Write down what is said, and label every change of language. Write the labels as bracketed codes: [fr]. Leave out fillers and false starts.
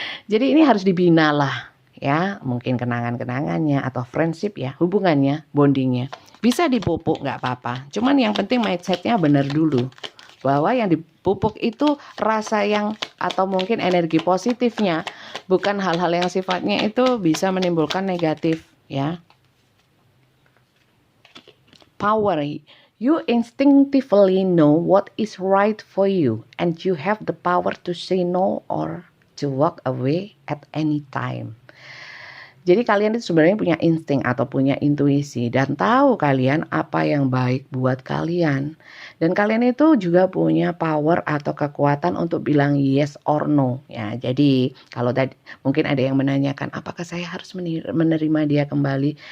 [id] Jadi ini harus dibina lah ya, mungkin kenangan-kenangannya atau friendship ya, hubungannya, bondingnya. Bisa dipupuk gak apa-apa, cuman yang penting mindsetnya benar dulu. Bahwa yang dipupuk itu rasa yang atau mungkin energi positifnya, bukan hal-hal yang sifatnya itu bisa menimbulkan negatif ya. [en] Power, you instinctively know what is right for you and you have the power to say no or to walk away at any time. [id] Jadi kalian itu sebenarnya punya insting atau punya intuisi dan tahu kalian apa yang baik buat kalian. Dan kalian itu juga punya power atau kekuatan untuk bilang [en] yes or no. [id] Ya, jadi kalau tadi mungkin ada yang menanyakan apakah saya harus menerima dia kembali?